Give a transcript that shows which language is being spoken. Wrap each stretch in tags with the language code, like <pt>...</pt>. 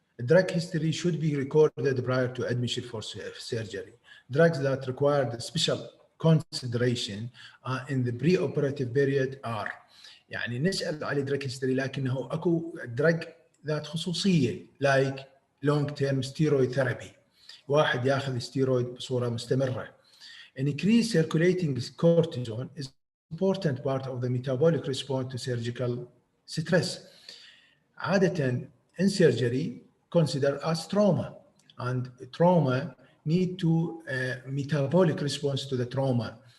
<en>Drug history should be recorded prior to admission for surgery. Drugs that require the special consideration in the preoperative period are</en> <ar>يعني نسأل على</ar> <en>drug history</en> <ar>لكنه أكو</ar> <en>drug</en> <ar>ذات خصوصية</ar> <en>like long term steroid therapy.</en> <ar>واحد ياخذ steroid بصورة مستمرة.</ar> <en>Increased circulating cortisone is important part of the metabolic response to surgical stress. عادة in surgery considered as trauma, and trauma need to metabolic response to the trauma.</en>